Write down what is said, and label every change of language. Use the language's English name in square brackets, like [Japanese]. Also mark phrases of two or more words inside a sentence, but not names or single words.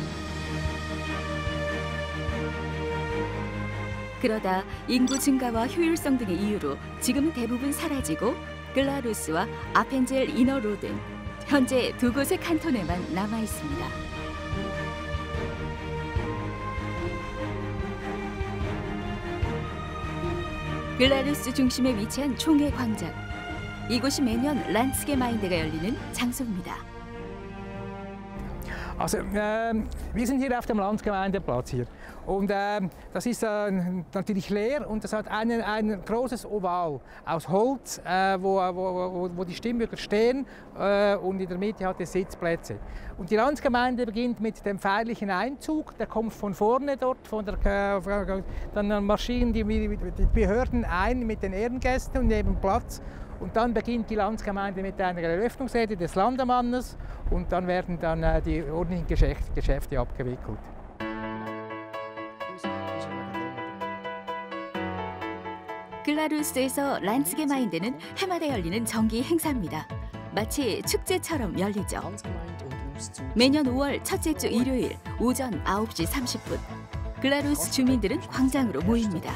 [Korean] 그러다 인구 증가와 효율성 등의 이유로 지금은 대부분 사라지고 글라루스와 아펜젤 이너로덴, 현재 두 곳의 칸톤에만 남아 있습니다. 글라루스 중심에 위치한 총회 광장. 이곳이 매년 란츠게마인데가 열리는 장소입니다. [German] Also, wir sind hier auf dem Landsgemeindeplatz hier. Und das ist natürlich leer und das hat ein großes Oval aus Holz, wo die Stimmbürger stehen und in der Mitte hat es Sitzplätze. Und die Landsgemeinde beginnt mit dem feierlichen Einzug, der kommt von vorne dort, dann marschieren die Behörden ein mit den Ehrengästen und nehmen Platz. Und dann beginnt die Landsgemeinde mit einer Eröffnungsrede des Landemannes und dann werden dann die ordentlichen Geschäfte abgewickelt. [Korean] 글라루스에서 란츠게마인데는 해마다 열리는 정기 행사입니다. 마치 축제처럼 열리죠. 매년 5월 첫째 주 일요일 오전 9시 30분 글라루스 주민들은 광장으로 모입니다.